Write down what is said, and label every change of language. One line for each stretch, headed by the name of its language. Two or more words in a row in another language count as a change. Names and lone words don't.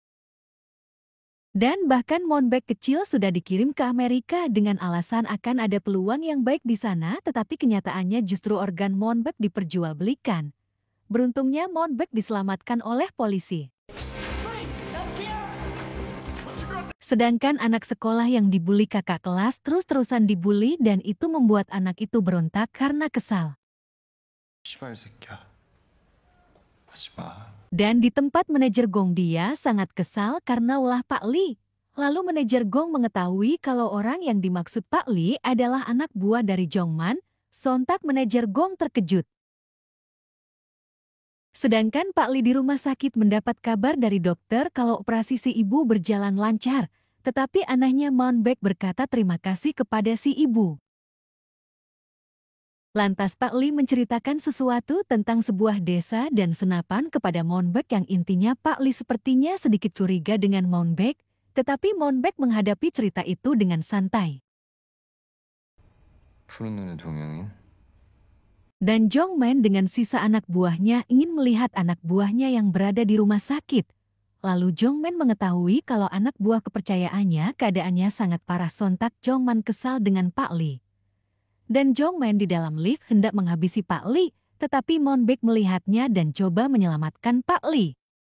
Indonesian: Dan bahkan Monbek kecil sudah dikirim ke Amerika dengan alasan akan ada peluang yang baik di sana tetapi kenyataannya justru organ Monbek diperjualbelikan. Beruntungnya Monbek diselamatkan oleh polisi. Sedangkan anak sekolah yang dibully kakak kelas terus-terusan dibully dan itu membuat anak itu berontak karena kesal.
Korean: 씨발 새끼야. 하지 마.
Indonesian: Dan di tempat manajer Gong dia sangat kesal karena ulah Pak Li. Lalu manajer Gong mengetahui kalau orang yang dimaksud Pak Li adalah anak buah dari Jongman, sontak manajer Gong terkejut. Sedangkan Pak Li di rumah sakit mendapat kabar dari dokter kalau operasi si ibu berjalan lancar. Tetapi anehnya Monbek berkata terima kasih kepada si ibu. Lantas Pak Li menceritakan sesuatu tentang sebuah desa dan senapan kepada Monbek yang intinya Pak Li sepertinya sedikit curiga dengan Monbek, tetapi Monbek menghadapi cerita itu dengan santai.
Korean: 푸른 눈의 동양인.
Indonesian: Dan Jongman dengan sisa anak buahnya ingin melihat anak buahnya yang berada di rumah sakit. Lalu Jongman mengetahui kalau anak buah kepercayaannya keadaannya sangat parah sontak Jongman kesal dengan Pak Li. Dan Jongman di dalam lift hendak menghabisi Pak Li, tetapi Monbek melihatnya dan coba menyelamatkan Pak Li.